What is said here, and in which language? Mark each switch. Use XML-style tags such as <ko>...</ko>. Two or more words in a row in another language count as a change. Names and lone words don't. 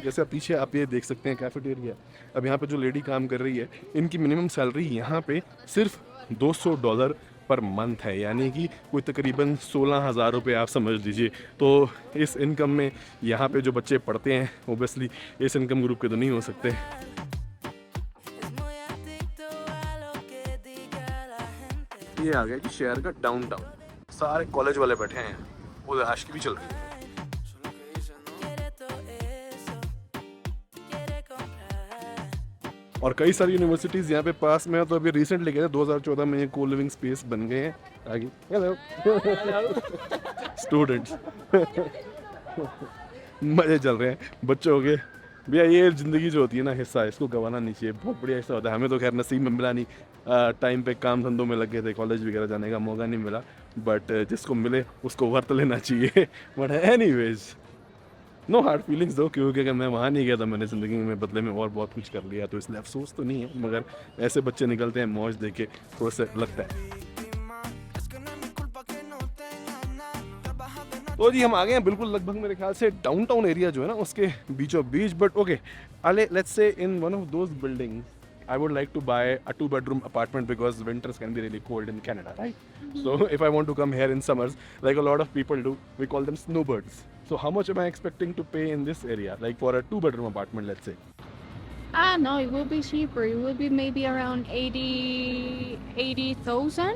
<hi>जैसे आप पीछे आप ये देख सकते हैं कैफेटेरिया, अब यहाँ पर जो लेडी काम कर रही है, इनकी</hi> <en>minimum salary</en> <hi>यहाँ पर सिर्फ $200</hi> <en>per month</en> <hi>है, यानी कि कोई तकरीबन 16,000 रुपये आप समझ लीजिए। तो इस इनकम में यहाँ पे जो बच्चे पढ़ते हैं, ओबियसली इस</hi> <en>income group</en> <hi>के तो नहीं हो सकते।</hi> <es>Es muy adicto a lo que diga la gente.</es> <hi>ये आ गया कि शहर का डाउनटाउन, सारे कॉलेज वाले बैठे हैं, वो आशिकी भी चल रही है।</hi> <es>Quiere todo eso. Quiere comprar.</es> <hi>और कई सारी यूनिवर्सिटीज़ यहाँ पे पास में है। तो अभी रिसेंटली गए थे 2014 में, ये</hi> <en>co living space</en> <hi>बन गए हैं आगे।</hi> <en>hello students</en> <hi>मज़े चल रहे हैं बच्चों के। भैया ये ज़िंदगी जो होती है ना, हिस्सा, इसको गंवाना नहीं चाहिए, बहुत बढ़िया हिस्सा होता है। हमें तो खैर नसीब में मिला नहीं, टाइम पे काम धंधों में लगे थे, कॉलेज वगैरह जाने का मौका नहीं मिला, बट जिसको मिले उसको वर्त लेना चाहिए।</hi> <en>but anyways, no hard feelings though,</en> <hi>क्योंकि अगर मैं वहाँ नहीं गया था, मैंने ज़िंदगी में बदले में और बहुत कुछ कर लिया, तो इसलिए अफसोस तो नहीं है। मगर ऐसे बच्चे निकलते हैं मौज देख के, थोड़ा सा लगता है।</hi> <es>Es que no es mi culpa que no tenga nada. Trabaja de noche.</es> <hi>तो जी हम आ गए हैं बिल्कुल लगभग मेरे ख्याल से</hi> <en>downtown area</en> <hi>जो है ना, उसके बीचों बीच।</hi> <en>But okay, let's say in one of those buildings I would like to buy a 2-bedroom apartment, because winters can be really cold in Canada, right? So if I want to come here in summers, like a lot of people do, we call them snowbirds. So how much am I expecting to pay in this area, like for a 2-bedroom apartment, let's say? No, it will be cheaper. It will be maybe around 80,000</en>